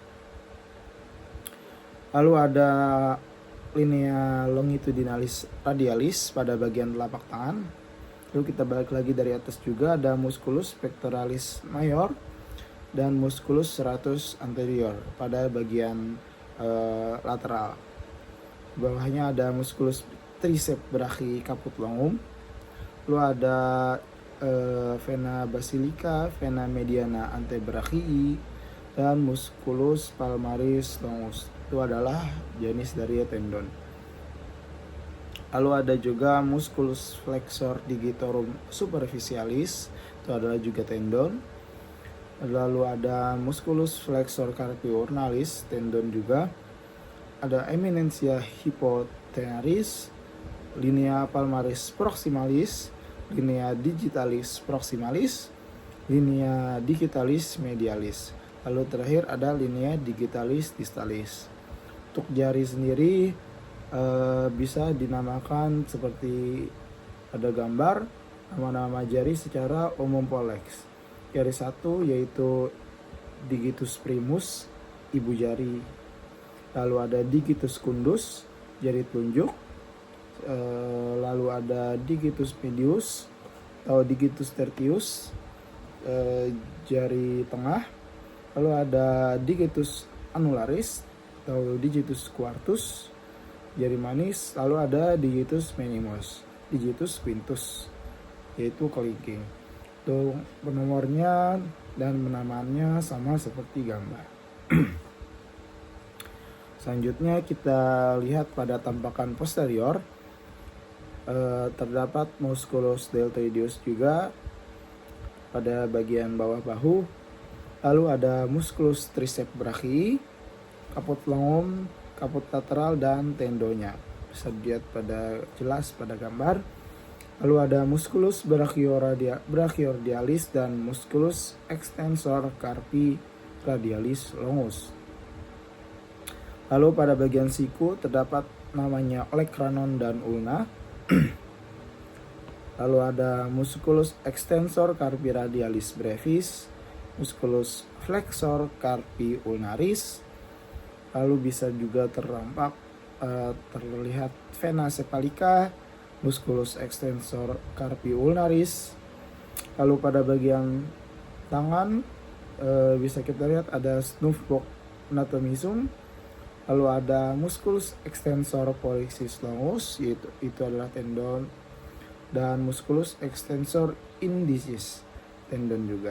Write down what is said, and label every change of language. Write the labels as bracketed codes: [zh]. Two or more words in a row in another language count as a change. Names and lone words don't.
[id] Lalu ada linea longitudinalis radialis pada bagian telapak tangan. Lalu kita balik lagi dari atas juga, ada musculus pectoralis major dan musculus serratus anterior pada bagian lateral. Di bawahnya ada musculus triceps brachii caput longum. Lalu ada vena basilica, vena mediana antebrachii, dan musculus palmaris longus. Itu adalah jenis dari tendon. Lalu ada juga musculus flexor digitorum superficialis, itu adalah juga tendon. Lalu ada musculus flexor carpi ulnaris, tendon juga. Ada eminentia hypotenaris, linea palmaris proximalis, linea digitalis proximalis, linea digitalis medialis. Lalu terakhir ada linea digitalis distalis. Untuk jari sendiri bisa dinamakan seperti ada gambar nama-nama jari secara umum poleks. Jari satu yaitu digitus primus, ibu jari. Lalu ada digitus secundus, jari telunjuk. Lalu ada digitus medius atau digitus tertius, jari tengah. Lalu ada digitus annularis atau digitus quartus, jari manis. Lalu ada digitus minimus, digitus quintus, yaitu kelingking. Untuk penomornya dan penamaannya sama seperti gambar. Selanjutnya kita lihat pada tampakan posterior. Terdapat musculus deltoideus juga pada bagian bawah bahu. Lalu ada musculus triceps brachii, caput longum, caput lateral, dan tendonya. Bisa dilihat jelas pada gambar. Lalu ada musculus brachioradialis dan musculus extensor carpi radialis longus. Lalu pada bagian siku terdapat namanya olecranon dan ulna. Lalu ada musculus extensor carpi radialis brevis, musculus flexor carpi ulnaris. Lalu bisa juga terlihat vena cephalica, musculus extensor carpi ulnaris. Lalu pada bagian tangan bisa kita lihat ada snuf box anatomisum. Lalu ada musculus extensor pollicis longus, itu adalah tendon, dan musculus extensor indicis, tendon juga.